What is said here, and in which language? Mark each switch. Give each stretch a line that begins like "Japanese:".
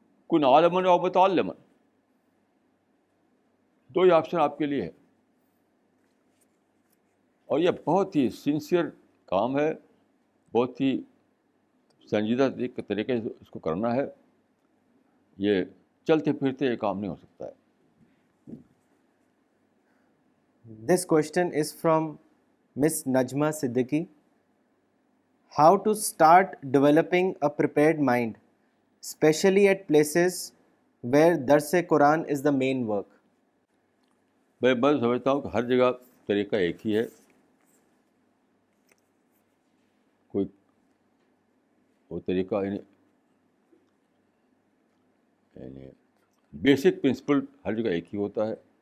Arabic: کن عالمن و متعلمن,
Urdu: دو ہی آپشن آپ کے لیے ہے. اور یہ بہت ہی سنسیئر کام ہے, بہت ہی سنجیدہ طریقے سے اس کو کرنا ہے. یہ چلتے پھرتے یہ کام نہیں ہو سکتا ہے.
English: This question is from Miss Najma Siddiqui. How to start developing a prepared mind, especially at places where Dars-e-Quran is the main work?
Urdu: میں سمجھتا ہوں کہ ہر جگہ طریقہ ایک ہی ہے. کوئی وہ طریقہ یعنی
English: basic principle
Urdu: ہر جگہ ایک ہی ہوتا ہے.